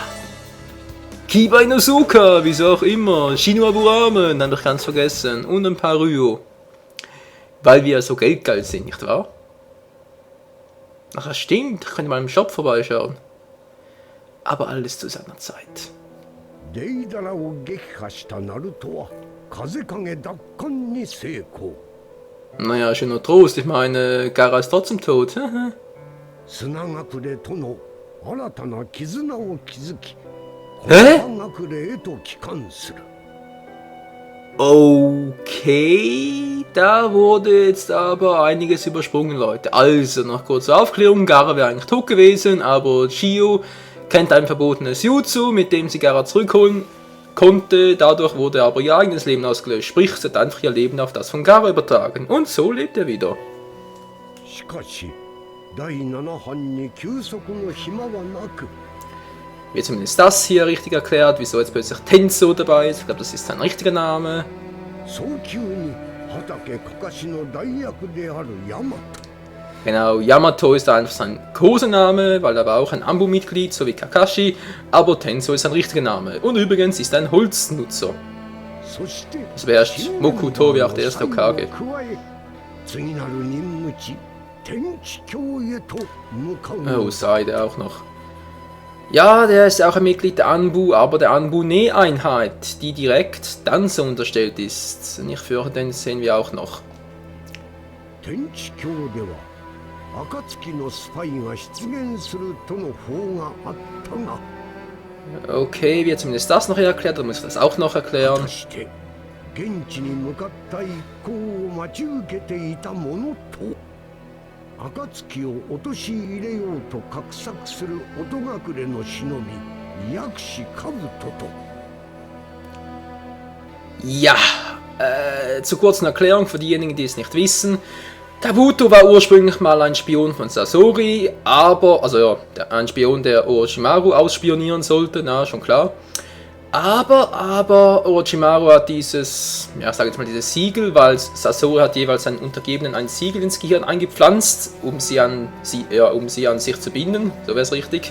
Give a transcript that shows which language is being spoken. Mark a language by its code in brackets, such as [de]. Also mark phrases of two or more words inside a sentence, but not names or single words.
[de] Kiba Inosuka, wieso auch immer, Shinobu-Ramen, habe ich ganz vergessen, und ein paar Ryo. Weil wir so geldgeil sind, nicht wahr? Ach, das stimmt, ich könnte mal im Shop vorbeischauen. Aber alles zu seiner Zeit. [ja] Deidara を撃破したナルトは風影奪還に成功。 [de] Naja, schöner Trost. Ich meine, Gaara ist trotzdem tot. [ja] 砂隠れとの新たな絆を築き、え砂隠れへと帰還する。 [de] Okay, da wurde jetzt aber einiges übersprungen, Leute. Also, noch kurze Aufklärung. Gaara wäre eigentlich tot gewesen, aber Shio kennt ein verbotenes Jutsu, mit dem sie Gaara zurückholen konnte. Dadurch wurde aber ihr eigenes Leben ausgelöscht. Sprich, sie hat einfach ihr Leben auf das von Gaara übertragen. Und so lebt er wieder. [ja] しかし、第7班に休息の暇はなく、 [de] Wird zumindest das hier richtig erklärt, wieso jetzt plötzlich Tenso dabei ist. Ich glaube, das ist sein richtiger Name. [ja] 早急に畑かかしの代役であるヤマト。 [de] Genau, Yamato ist einfach sein Kosename, weil er war auch ein Ambu-Mitglied, so wie Kakashi, aber Tenso ist sein richtiger Name. Und übrigens ist er ein Holznutzer. [ja] そして、 [de] Das beherrscht Mokuto wie auch der erste Hokage. [ja] 加え、次なる任務地、天地峡へと向かうの [de] Oh, Seide auch noch. Ja, der ist auch ein Mitglied der Anbu, aber der Anbu-Ne-Einheit, die direkt Danzo unterstellt ist. Und ich fürchte, den sehen wir auch noch. [ja] 天地峡では暁のスパイが出現するとの報があったが、 [de] Okay, wird zumindest das noch erklärt, dann muss ich das auch noch [ja] 果 [de] erklären. [ja] たして現地に向かった一行を待ち受けていたものと、暁を陥れようと画策する音隠れの忍び薬師兜と、 [de] Ja, zur kurzen Erklärung für diejenigen, die es nicht wissen. Kabuto war ursprünglich mal ein Spion von Sasori, aber, also ja, ein Spion, der Orochimaru ausspionieren sollte, na, schon klar. Aber Orochimaru hat dieses, ja, sag jetzt mal dieses Siegel, weil Sasori hat jeweils seinen Untergebenen ein Siegel ins Gehirn eingepflanzt, um sie an sich zu binden, so wäre es richtig.